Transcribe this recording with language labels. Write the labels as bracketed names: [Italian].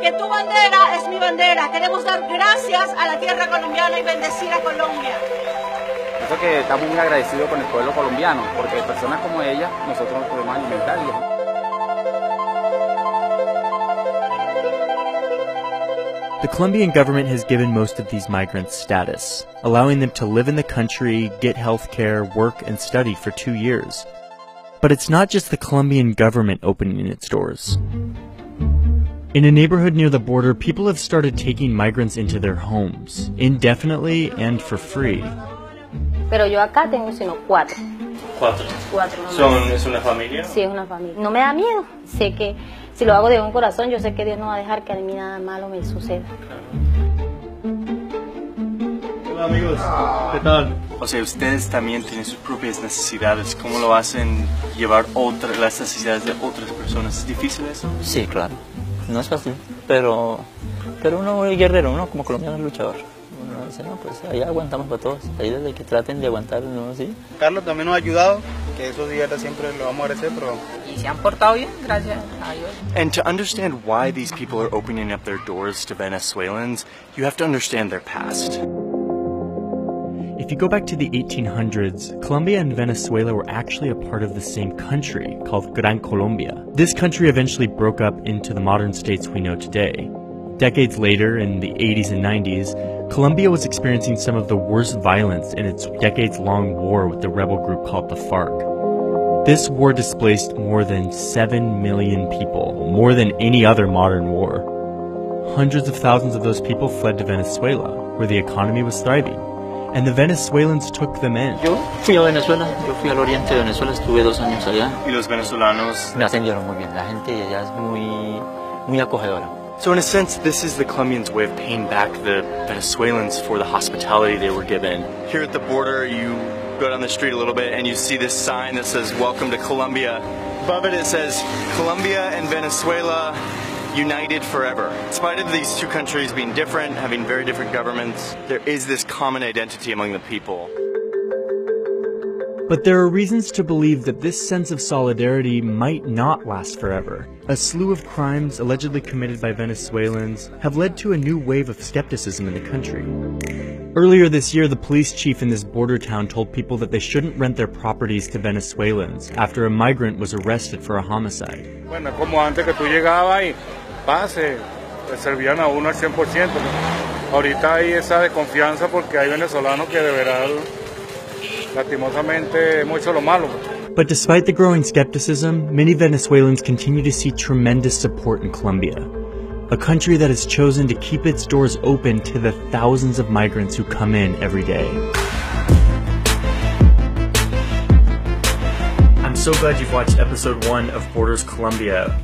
[Spanish] que tu bandera es mi bandera. Queremos dar gracias a la tierra colombiana y bendecir a Colombia. Eso que estamos muy agradecidos con el pueblo colombiano, porque personas como ella nosotros nos podemos alimentar. [English] The Colombian government has given most of these migrants status, allowing them to live in the country, get health care, work, and study for 2 years. But it's not just the Colombian government opening its doors. In a neighborhood near the border, people have started taking migrants into their homes, indefinitely and for free. [Spanish] Pero yo acá tengo sino 4. ¿Cuatro? 4 nomás. ¿Es una familia? Sí, es una familia. No me da miedo. Sé que si lo hago de un corazón, yo sé que Dios no va a dejar que a mí nada malo me suceda. Hola amigos, ¿qué tal? O sea, ustedes también tienen sus propias necesidades. ¿Cómo lo hacen llevar las necesidades de otras personas? ¿Es difícil eso? Sí, claro. No es fácil, pero uno es guerrero, uno como colombiano es luchador. Uno dice, no, pues ahí aguantamos para todos. Ahí desde que traten de aguantar, ¿no? ¿Sí? Carlos también nos ha ayudado, que esos días siempre lo vamos a agradecer, pero... Y se han portado bien, gracias a Dios. [English] And to understand why these people are opening up their doors to Venezuelans, you have to understand their past. If you go back to the 1800s, Colombia and Venezuela were actually a part of the same country, called Gran Colombia. This country eventually broke up into the modern states we know today. Decades later, in the 80s and 90s, Colombia was experiencing some of the worst violence in its decades-long war with the rebel group called the FARC. This war displaced more than 7 million people, more than any other modern war. Hundreds of thousands of those people fled to Venezuela, where the economy was thriving. And the Venezuelans took them in. [Spanish] Yo fui a Venezuela, yo fui al oriente de Venezuela, estuve 2 años allá. ¿Y los venezolanos? Me atendieron muy bien, la gente allá es muy acogedora. [English] So in a sense, this is the Colombians' way of paying back the Venezuelans for the hospitality they were given. Here at the border, you go down the street a little bit and you see this sign that says, "Welcome to Colombia." Above it, it says, "Colombia and Venezuela united forever." In spite of these two countries being different, having very different governments, there is this common identity among the people. But there are reasons to believe that this sense of solidarity might not last forever. A slew of crimes allegedly committed by Venezuelans have led to a new wave of skepticism in the country. Earlier this year, the police chief in this border town told people that they shouldn't rent their properties to Venezuelans after a migrant was arrested for a homicide. [Spanish] Bueno, como antes que tú llegabas y pase, le servían a uno al 100%. Ahorita hay esa desconfianza porque hay venezolanos que de verdad, lastimosamente, hemos hecho lo malo. [English] But despite the growing skepticism, many Venezuelans continue to see tremendous support in Colombia, a country that has chosen to keep its doors open to the thousands of migrants who come in every day. I'm so glad you've watched episode 1 of Borders Colombia.